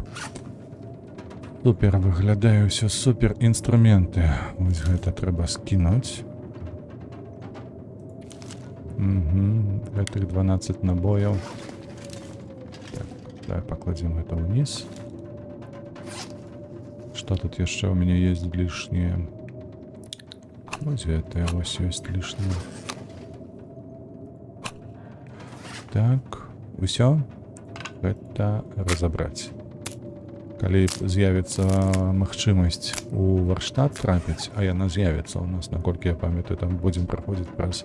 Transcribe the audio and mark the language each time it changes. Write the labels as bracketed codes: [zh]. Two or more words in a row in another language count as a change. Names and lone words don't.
[be] Супер выглядае ўсё, супер інструменты. Вось гэта трэба скінуць. Гэтых 12 набояў. Так, давай пакладзем гэта ўніз. [ru] Что тут яшчэ у меня есть лишнее? [be] Вось гэта вось ёсць лішняе. Так, усё. Гэта разабраць. Калі з'явіцца магчымасць у варштат трапіць, а яна з'явіцца ў нас, наколькі я памятаю, там будзем праходзіць праз...